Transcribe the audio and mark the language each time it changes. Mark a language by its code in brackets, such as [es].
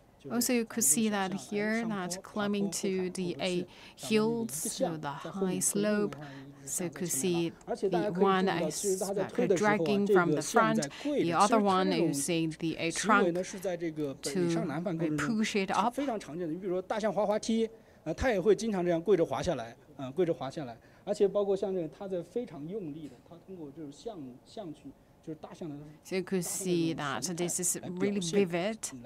[en] Also, you could see that here, that climbing to the hills, so the high slope. So you could see the one is dragging from the front, the other one you see the trunk to push it up. [zh] 非常常见的，你比如说大象滑滑梯，它也会经常这样跪着滑下来，跪着滑下来。而且包括像这个，它在非常用力的，它通过就是象去。 [en] So you could see that this is really vivid.